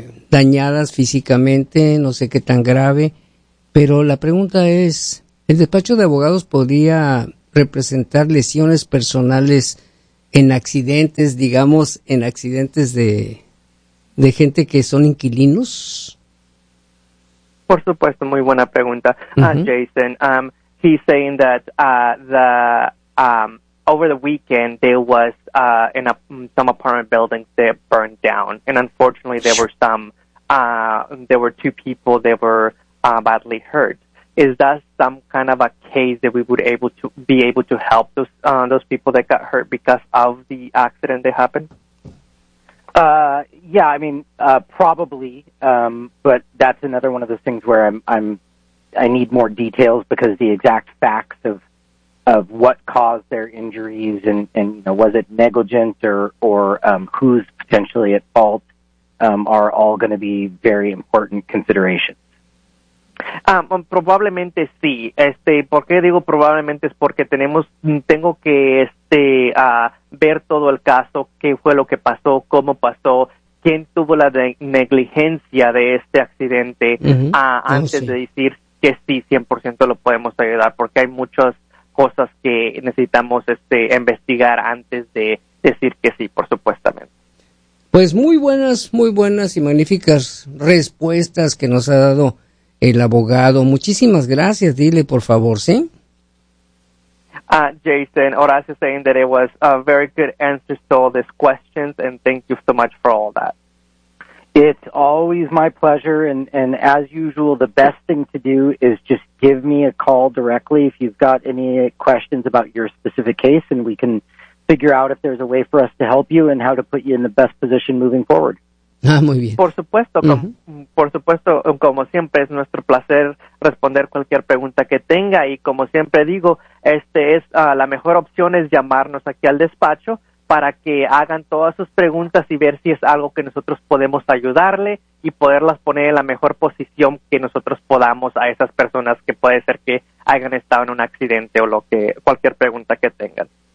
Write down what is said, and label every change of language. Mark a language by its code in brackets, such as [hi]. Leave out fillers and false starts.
[es] dañadas físicamente, no sé qué tan grave, pero la pregunta es, ¿el despacho de abogados podría representar lesiones personales en accidentes, digamos, en accidentes de gente que son inquilinos? Por supuesto, muy buena pregunta, Jason. [en] He's saying that over the weekend there was some apartment buildings that burned down, and unfortunately there were some there were two people that were badly hurt. Is that some kind of a case that we would be able to help those people that got hurt because of the accident that happened? Yeah, I mean, probably, but that's another one of those things where I need more details, because the exact facts of what caused their injuries and you know, was it negligence or who's potentially at fault, are all going to be very important considerations. [es] Probablemente sí. ¿Por qué digo probablemente? Es porque tengo que ver todo el caso, qué fue lo que pasó, cómo pasó, quién tuvo la negligencia de este accidente, antes de decir que sí, 100% lo podemos ayudar, porque hay muchas cosas que necesitamos investigar antes de decir que sí, por supuestamente. Pues muy buenas y magníficas respuestas que nos ha dado el abogado. Muchísimas gracias. Dile, por favor, ¿sí? [en] Jason, Horacio saying that it was a very good answer to all these questions, and thank you so much for all that. It's always my pleasure, and as usual, the best thing to do is just give me a call directly if you've got any questions about your specific case, and we can figure out if there's a way for us to help you and how to put you in the best position moving forward. [es] Ah, muy bien. Por supuesto, por supuesto, como siempre, es nuestro placer responder cualquier pregunta que tenga, y como siempre digo, la mejor opción es llamarnos aquí al despacho para que hagan todas sus preguntas y ver si es algo que nosotros podemos ayudarle y poderlas poner en la mejor posición que nosotros podamos a esas personas que puede ser que hayan estado en un accidente o lo que, cualquier pregunta que tengan.